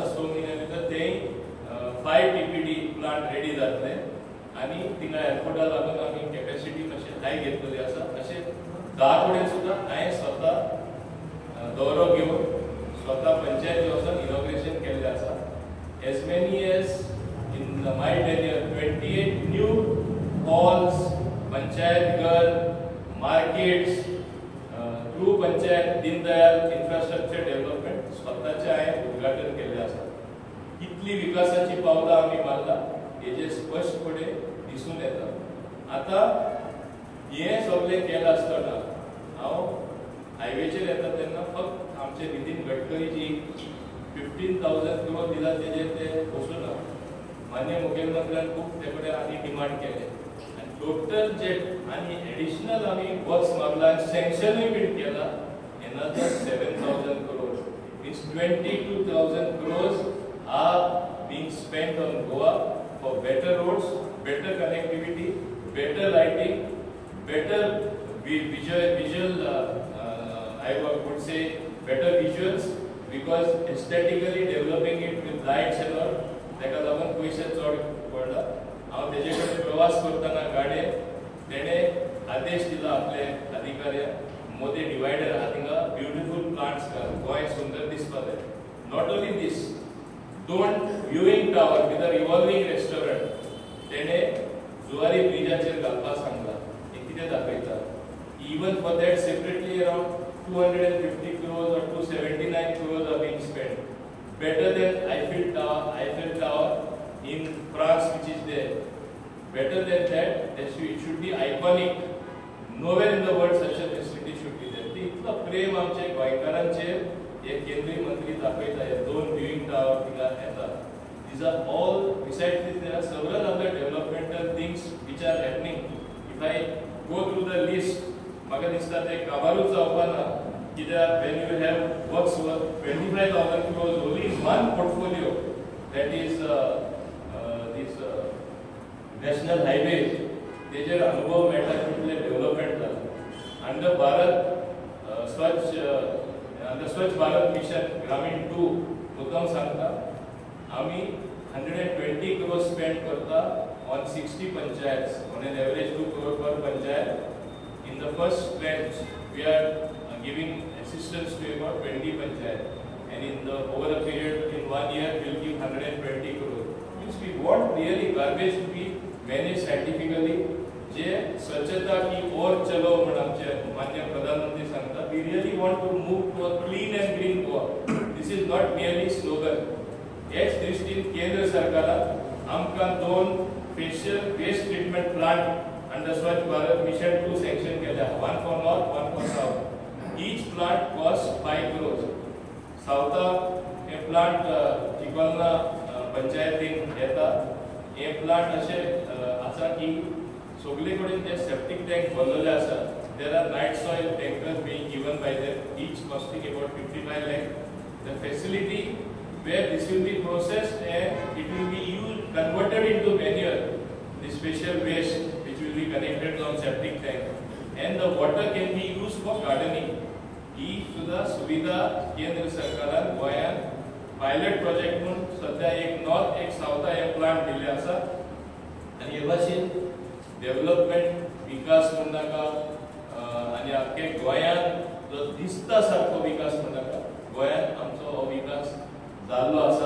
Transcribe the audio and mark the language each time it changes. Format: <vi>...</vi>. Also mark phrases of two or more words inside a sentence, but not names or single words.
<kok>6 म्हयन्या भितर तेय 5 TPD</kok> <en>plant ready</en> <kok>जातले आणि थिंगा एअरपोर्टा लागून आमी कॅपॅसिटी मातशें हाय घेतलेली आसा. अशें 10 कडेन सुद्धा हांवें स्वता दौरो घेवन स्वता पंचायती वचून इनॉग्रेशन केल्लें आसा.</kok> <en>as many as in my tenure 28 new halls,</en> <kok>पंचायत घर,</kok> <en>markets through panchayat Din Dayal infrastructure development</en> <kok>स्वतःचे हांवें उद्घाटन केल्लें आसा. कितली विकासाची पावलां आमी मारला हेजे स्पश्टपणे दिसून येता. आता हे सगळें केलें आसतना हांव हायवेचेर येता तेन्ना फक्त आमचे नितीन गडकरी जी 15,000 करोड दिला तेजेर ते बसूना. मान्य मुख्यमंत्र्यान खूब ते कडेन आनी डिमांड केले आणि टोटल जे आणि एडिशनल आमी वर्क्स मागला सँक्शनूय बीन केला</kok> <en>another 7,000 crores. Means 22,000 crores are being spent on Goa for better roads, better connectivity, better lighting, better visual, I would say better visuals, because aesthetically developing it with lights and all,</en> <kok>ताका लागून पयशे चड पडला. हांव तेजे कडेन प्रवास करतना गाडये तेणे आदेश दिला आपले अधिकाऱ्यांक, मोदी डिवायडर आहा थिंगा</kok> <en>beautiful plants</en> <kok>घाल, गोंय सुंदर दिसपा जाय.</kok> <en>not only this,</en> <kok>दोन</kok> <en>viewing tower with a revolving restaurant</en> <kok>तेणे जुवारी ब्रिजाचेर घालपाक सांगला. हे कितें दाखयता?</kok> <en>Even for that separately around 250 crores or 279 crores are being spent. Better than Eiffel Tower in France, which is there. Better than that, it should be iconic. Nowhere in the world such a facility should be there.</en> <kok>इतला प्रेम आमचे गोंयकारांचेर हे केंद्रीय मंत्री दाखयता. हे दोन</kok> <en>viewing tower</en> <kok>थिंगा येता.</kok> <en>These are all, besides this, there are several other developmental things which are happening. If I go through the list,</en> <kok>म्हाका दिसता ते काबारूच जावपा ना, कित्याक</kok> <en>when you have works worth 25,000 crores only in one portfolio, that is this national highways,</en> <kok>तेजेर अनुभव मेळटा कितले डेव्हलपमेंट जाला.</kok> <en>अंडर स्वच्छ भारत मिशन ग्रामीण 2</en> <kok>मुद्दम सांगता, आमी</kok> <en>120 crores spend करता on 60 panchayats on an average 2 crore per panchayat. In the first tranche, we are giving assistance to about 20 panchayats, and in the over a period in 1 year, we will give 120 crores. Means we want really garbage to be managed scientifically.</en> <kok>जे</kok> <hi>स्वच्छता की ओर चलो</hi> <kok>म्हणून आमचे माननीय प्रधानमंत्री सांगता,</kok> <en>we really want to move to a clean and green Goa. This is not merely slogan.</en> <kok>हेच दृष्टीन केंद्र सरकारान आमकां 2</kok> <en>special waste treatment plant</en> <kok>under Swachh Bharat Mission 2 sanction केला,</kok> <en>one for north, one for south. Each plant costs 5 crores.</en> <kok>South हे plant चिकोलना पंचायतीन येता. हे plant अशे आसा की सगळे कडेन ते</kok> <en>septic tank</en> <kok>बनलेले आसा.</kok> <en>There are night soil tankers being given by them, each costing about 55 lakh. The facility where this will be processed and it will be used, converted into manure, the special waste will be connected on septic tank, and the water can be used for gardening.</en> <kok>ही सुद्धा सुविधा केंद्र सरकारान गोंयान</kok> <en>pilot project</en> <kok>म्हणून सध्या एक नॉर्थ एक साउथ हे प्लांट दिल्ले आसा. आनी हे भाशेन डेव्हलपमेंट विकास म्हण नाका, आनी आख्खे गोंयान जो दिसता सारको विकास म्हण नाका, गोंयान आमचो हो विकास जाल्लो आसा.</kok>